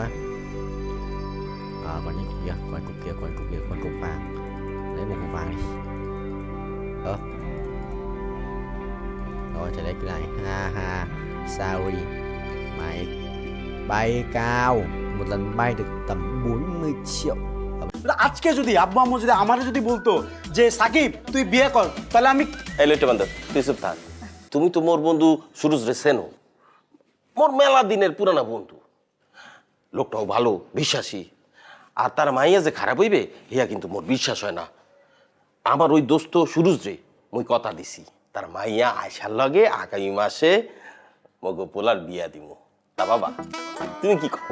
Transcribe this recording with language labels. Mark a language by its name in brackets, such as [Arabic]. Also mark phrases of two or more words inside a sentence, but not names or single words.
[Vietnamese] Còn những cục kia, còn cục vàng. Lấy một cục vàng đi. Rồi, trở lại cái này. Ha ha. Sorry. Mày bay cao. Một lần bay được tầm 40 triệu. [Bangla] আজকে যদি আব্বু আম্মু যদি আমারে যদি বলতো যে সাকিব তুই বিয়ে কর তাহলে আমি এই লইটে বান্ধব তুই চুপ থাক তুমি তো মোর বন্ধু সুরজ রে চেনো মোর মেলা দিনের পুরানা বন্ধু লোকটাও ভালো বিশ্বাসী আর তার মাইয়া যে খারাপ হইবে হিয়া কিন্তু মোর বিশ্বাস হয় না আমার ওই দোস্ত সুরজ রে মুই কথা দিছি তার মাইয়া আয়সার লগে আগামী মাসে মগো পোলার বিয়া দিমু তা বাবা তুমি কি কর